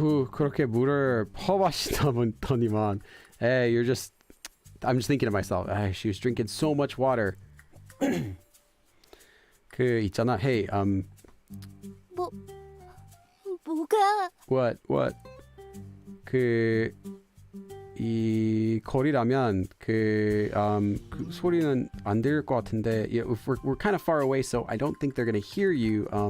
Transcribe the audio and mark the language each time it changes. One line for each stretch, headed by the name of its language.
Korean: 그렇게 물을 퍼마시더니만.
English: Hey, I'm just thinking to myself. She was drinking so much water.
Korean: 그 있잖아. Hey, 뭐가?
English: What?
Korean: 이 거리라면 그 소리는 안 들릴 것 같은데.
English: Yeah, we're kind of far away, so I don't think they're gonna hear you.